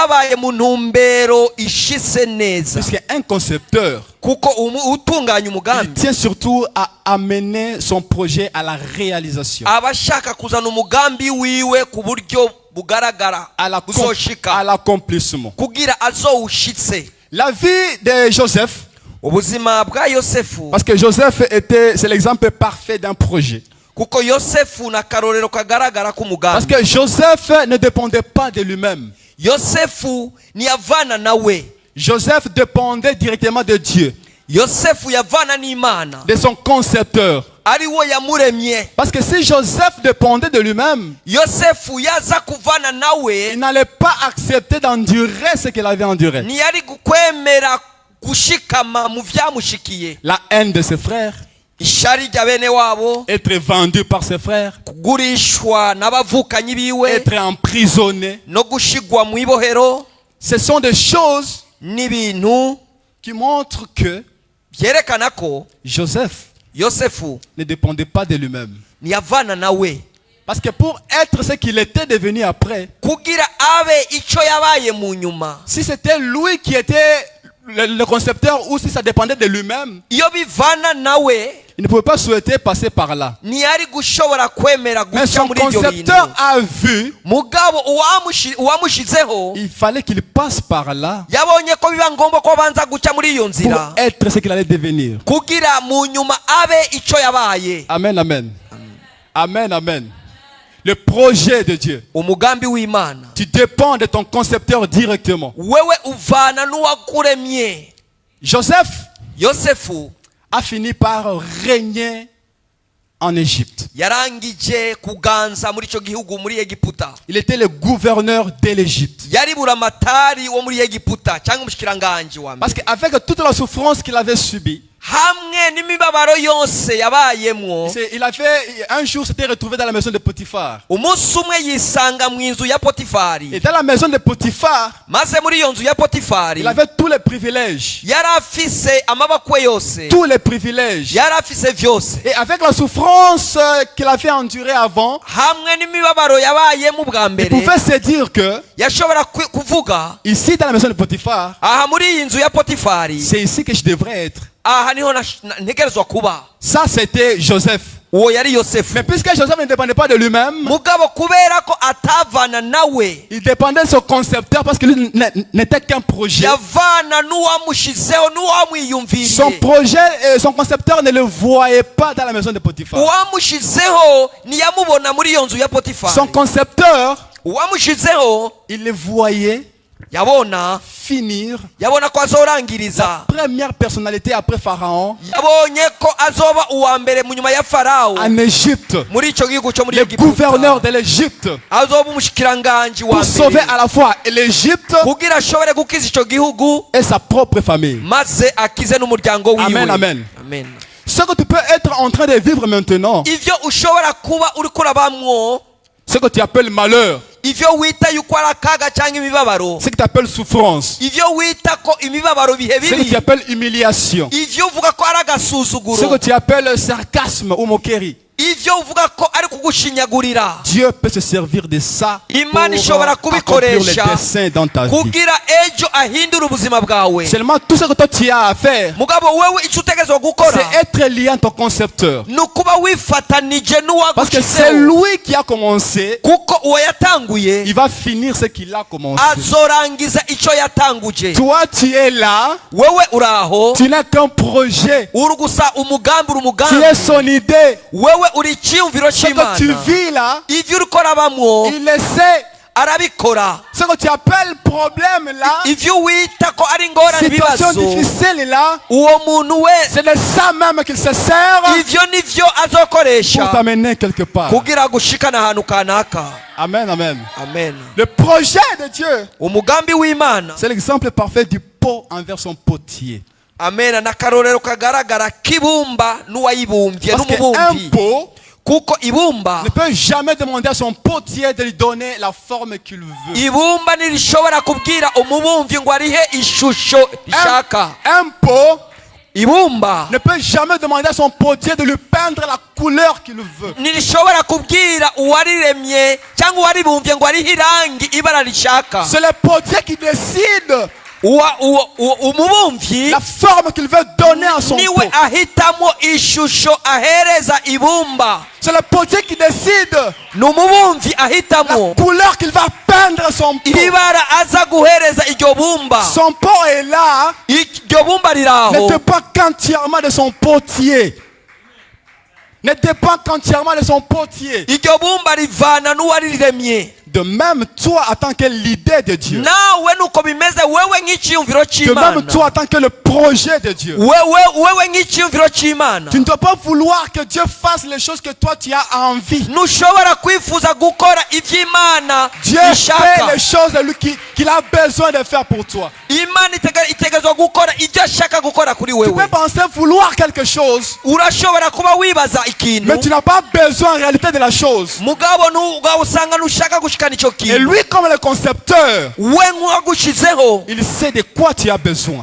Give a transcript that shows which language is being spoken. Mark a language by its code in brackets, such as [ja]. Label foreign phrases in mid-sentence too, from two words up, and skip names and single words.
[fr] Puisqu'un concepteur, il tient surtout à amener son projet à la réalisation. [rn] bugaragara buzoshika [fr] à l'accomplissement. [rn] kugira azowushitse. [fr] La vie de Joseph, [rn] ubuzima bwa Yosefu, [fr] parce que Joseph c'est l'exemple parfait d'un projet. [rn] kuko Yosefu na karorero kagaragara [fr] Parce [rn] k'umugambi. [fr] que Joseph ne dépendait pas de lui-même. [rn] Yosefu ntiyavana nawe. [fr] Joseph dépendait directement de Dieu, [rn] Yosefu yavana n'Imana, [fr] de son concepteur. [rn] ari wo yamuremye. [fr] Parce que si Joseph dépendait de lui-même, [rn] Yosefu yaza kuvana [fr] il [rn] nawe, [fr] n'allait pas accepter d'endurer ce qu'il avait enduré. [rn] ntiyari gukwemera gushikama mu vyamushikiye. [fr] La haine de ses frères, [rn] Ishari rya bene wabo, [fr] être vendu par ses frères, [rn] kugurishwa n'abavukanyi biwe, [fr] être emprisonné. [rn] no gushigwa mu ibohero, [fr] Ce sont des choses [rn] n'ibintu [fr] qui montrent que [rn] byerekana ko [fr] Joseph [rn] Yosefu [fr] ne dépendait pas de lui-même. [rn] ntiyavana nawe. [fr] Parce que pour être ce qu'il était devenu après, [rn] Kugira abe ico yabaye mu nyuma, [fr] si c'était lui qui était le concepteur ou si ça dépendait de lui-même, [rn] iyo bivana nawe, [fr] il ne pouvait pas souhaiter passer par là. [rn] ntiyari gushobora kwemera [fr] Mais [rn] guca [fr] son [rn] muri ibyo bintu. [fr] concepteur a vu, [rn] Mugabo uwamushizeho [fr] il fallait qu'il passe par là [rn] yabonye ko biba ngombwa ko banza guca muri iyo [fr] pour [rn] nzira [fr] être ce qu'il allait devenir. [rn] kugira mu nyuma abe ico yabaye. [fr] Amen, amen. Amen, amen. Le projet de Dieu. [rn] Umugambi w'Imana, [fr] Tu dépends de ton concepteur directement. [rn] wewe uvana n'uwakuremye. [fr] Joseph [rn] Yosefu [fr] a fini par régner en Égypte. [rn] yarangije kuganza muri ico gihugu, muri Egiputa. [fr] Il était le gouverneur de l'Égypte. [rn] Yari buramatari wo muri Egiputa cyangwa umushikiranganji wa [fr] Parce [rn] mbere. [fr] qu'avec toute la souffrance qu'il avait subie, [rn] Hamwe n'imibabaro yose yabayemwo, [fr] il avait un jour s'était retrouvé dans la maison de Potiphar. [rn] umunsi umwe yisanga mu nzu ya Potifari. [fr] Et dans la maison de Potiphar, [rn] Maze muri iyo nzu ya Potifari [fr] il avait tous les privilèges. [rn] yari afise amaboko yose, [fr] Tous les privilèges. [rn] yari afise vyose. [fr] Et avec la souffrance qu'il avait endurée avant, [rn] Hamwe n'imibabaro yabayemo bwa [fr] il [rn] mbere, [fr] pouvait se dire que [rn] yashobora kuvuga, [fr] ici dans la maison de Potiphar, [rn] aha muri iyi nzu ya Potifari, [fr] c'est ici que je devrais être. [rn] aha niho ntegerezwa kuba. [fr] Ça c'était Joseph. [rn] Uwo yari Yosefu. [fr] Mais puisque Joseph ne dépendait pas de lui-même, [rn] Mugabo kubera ko atavana nawe, [fr] il dépendait de son concepteur parce que lui n'était qu'un projet. [rn] yavana n'uwamushizeho [fr] Son [rn] n'uwamwiyumviriye. [fr] projet, son concepteur ne le voyait pas dans la maison de Potiphar. [rn] Uwamushizeho ntiyamubona muri iyo nzu ya [fr] Son [rn] Potifari. [fr] concepteur, [rn] Uwamushizeho [fr] il le voyait [rn] yabona [fr] finir [rn] ko azorangiriza, [fr] première personnalité après Pharaon [rn] yabonye ko azoba uwa mbere mu nyuma ya Farao [fr] en Égypte, [rn] muri ico gihugu cyo muri [fr] le gouverneur de l'Égypte, [rn] azoba umushikiranganji wa [fr] pour sauver [rn] mbere [fr] à la fois l'Égypte [rn] kugira ashobore gukiza ico gihugu [fr] et sa propre famille. [rn] maze akize n'umuryango wiwe. [fr] Amen, amen. [rn] Amen. [fr] Ce que tu peux être en train de vivre maintenant, [rn] Ivyo ushobora kuba uri kurabamwo, [fr] ce que tu appelles malheur, [rn] ivyo wita yuko ari akaga cyangwa imibabaro, [fr] ce que tu appelles souffrance, [rn] ivyo wita ko imibabaro bihe [fr] ce que tu [rn] bibi, [fr] appelles humiliation, [rn] ivyo uvuga ko ari [fr] ce que [rn] agasuzuguro, [fr] tu appelles sarcasme ou moquerie, [rn] ivyo uvuga ko ari kugushinyagurira, [fr] Dieu peut se servir de ça pour [rn] Imana ishobora [fr] accomplir les [rn] kubikoresha [fr] desseins dans ta vie. [rn] kugira ejo ahindura ubuzima bwawe. [fr] Seulement tout ce que toi tu as à faire, [rn] Mugabo wewe icyo utegerezwa gukora [fr] c'est être lié à ton concepteur. [rn] ni ukuba wifatanije [fr] Parce que c'est [rn] n'uwagushizeho, [fr] lui qui a commencé, [rn] kuko uwo yatanguye [fr] il va finir ce qu'il a commencé. [rn] azorangiza icyo yatanguje. [fr] Toi tu es là, [rn] Wewe uraho [fr] tu n'as qu'un projet, [rn] uri gusa umugambi, uri [fr] tu [rn] umugambi, [fr] es son idée. [rn] wewe uri icyiyumviro [fr] Ce que tu [rn] cy'Imana. [fr] vis là, [rn] Ivyo uri korabamwo [fr] il le sait. [rn] arabikora. [fr] Ce que tu appelles problème là, [rn] Ivyo wita ko ari ingorane, [fr] situation [rn] ibibazo, [fr] difficile là, [rn] uwo muntu wese [fr] c'est de ça même qu'il se sert [rn] ivyo nivyo azokoresha [fr] pour t'amener quelque part. [rn] kugira gushikana ahantu kanaka. [fr] Amen, amen. [rn] Amen. [fr] Le projet de Dieu, [rn] Umugambi w'Imana, [fr] c'est l'exemple parfait du pot envers son potier. [rn] amen, n'akarorero kagaragara k'ibumba n'uwayibumbye [fr] Parce qu'un [rn] n'umubumbi, [fr] pot [rn] kuko ibumba [fr] ne peut jamais demander à son potier de lui donner la forme qu'il veut. [rn] ibumba ntirishobora kubwira umubumvyi ngo arihe ishusho ishaka. [fr] Un pot [rn] Ibumba [fr] ne peut jamais demander à son potier de lui peindre la couleur qu'il veut. [rn] ntirishobora kubwira uwariremye cyangwa uwaribumbye ngo arihe irangi ibara rishaka. [fr] C'est le potier qui décide [rn] umubumvyi [fr] la forme qu'il veut donner à son [rn] niwe [fr] pot. [rn] ahitamo ishusho ahereza ibumba. [fr] C'est le potier qui décide [rn] Ni umubumvyi [fr] la [rn] ahitamo [fr] couleur qu'il va peindre son pot. [rn] ibara aza guhereza iryo bumba. [fr] Son pot est là, [rn] Iryo bumba [fr] ne [rn] riraho [fr] dépend qu'entièrement de son potier. Ne dépend qu'entièrement de son potier. [rn] iryo bumba rivana n'uwariremye. [fr] De même, toi, en tant que l'idée de Dieu. [rn] nawe nuko bimeze wewe nk'iciyumviro [fr] De [rn] c'Imana. [fr] même, toi, en tant que le projet de Dieu. [rn] wewe nk'iciyumviro c'Imana. [fr] Tu ne dois pas vouloir que Dieu fasse les choses que toi tu as envie. [rn] ntushobora kwifuza gukora ivy'Imana [fr] Dieu fait [rn] ishaka. [fr] les choses qu'il a besoin de faire pour toi. [rn] Imana itegezwa gukora ibyo ashaka gukora kuri [fr] Tu peux [rn] wewe. [fr] penser vouloir quelque chose, [rn] urashobora kuba wibaza [fr] mais [rn] ikintu [fr] tu n'as pas besoin en réalité de la chose. [rn] mugabo usanga ntushaka gushikana ico [fr] Et [rn] kintu. [fr] lui, comme le concepteur, [rn] we nk'uwagushizeho [fr] il sait de quoi tu as besoin.